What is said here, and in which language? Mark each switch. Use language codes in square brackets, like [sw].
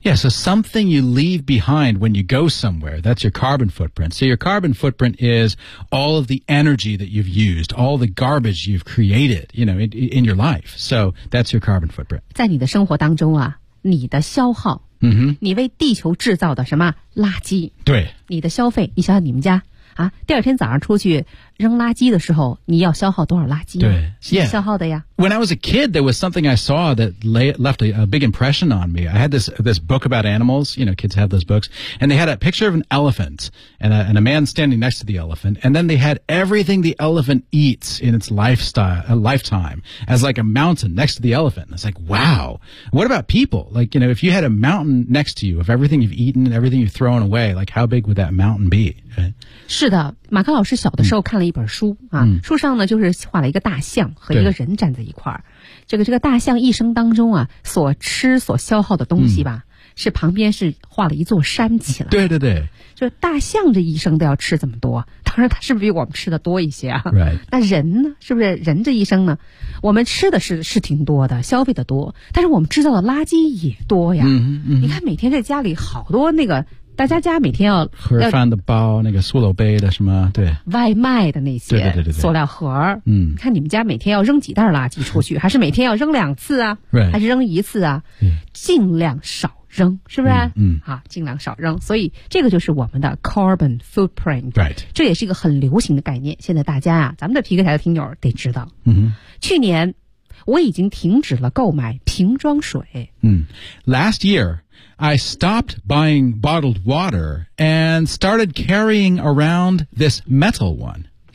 [en] Yeah, so something you leave behind when you go somewhere, that's your carbon footprint. So your carbon footprint is all of the energy that you've used, all the garbage you've created, you know, in your life. So that's your carbon footprint. [zh] 在你的生活当中啊你的消耗、 mm-hmm. 你为地球制造的什么垃圾对你的消费你想想你们家啊第二天早上出去扔垃圾的时候你要消耗多少垃圾对是、 [en] yeah. [zh] 消耗的呀 [en] When I was a kid, there was something I saw that left a big impression on me. I had this book about animals, you know, kids have those books, and they had a picture of an elephant and a man standing next to the elephant, and then they had everything the elephant eats in its lifetime as like a mountain next to the elephant. And it's like, wow, what about people? Like, you know, if you had a mountain next to you of everything you've eaten and everything you've thrown away, like how big would that mountain be?、 Right? [zh] 是的马克老师小的时候看了一本书、啊嗯、书上呢就是画了一个大象和一个人站在一块儿这个大象一生当中啊所吃所消耗的东西吧、嗯、是旁边是画了一座山起来。对对对，就大象这一生都要吃这么多，当然它是不是比我们吃的多一些啊？ [en] Right. [zh] 那人呢？是不是人这一生呢？我们吃的是挺多的，消费的多，但是我们制造的垃圾也多呀。嗯嗯，你看每天在家里好多那个。大家家每天要盒饭的包，那个塑料杯的什么，对，外卖的那些，对对对对，塑料盒，嗯，看你们家每天要扔几袋垃圾出去，还是每天要扔两次啊？对，还是扔一次啊？嗯，尽量少扔，是不是？嗯，好，尽量少扔。所以这个就是我们的 carbon footprint， [en] right， [zh] 这也是一个很流行的概念。现在大家啊，咱们的皮克台的听友得知道，嗯，去年我已经停止了购买瓶装水， [en] 嗯 ，last year。 I stopped buying bottled water and started carrying around this metal one.